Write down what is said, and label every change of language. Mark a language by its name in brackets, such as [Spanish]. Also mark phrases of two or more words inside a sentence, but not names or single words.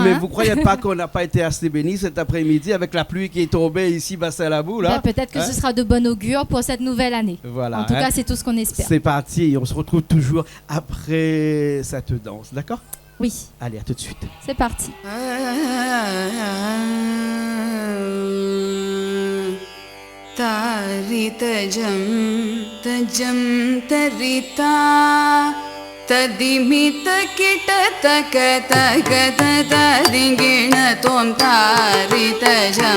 [French] Mais vous ne croyez pas qu'on n'a pas été assez bénis cet après-midi avec la pluie qui est tombée ici, Bassalabou là? Peut-être que ce sera de bon augure pour cette nouvelle année. Voilà, en tout cas, c'est tout ce qu'on espère. C'est parti, on se retrouve toujours après cette danse, d'accord? Oui. Allez, à tout de suite. C'est parti. Taritajam tajam tarita tadimita kitataka takata tadingina tom taritajam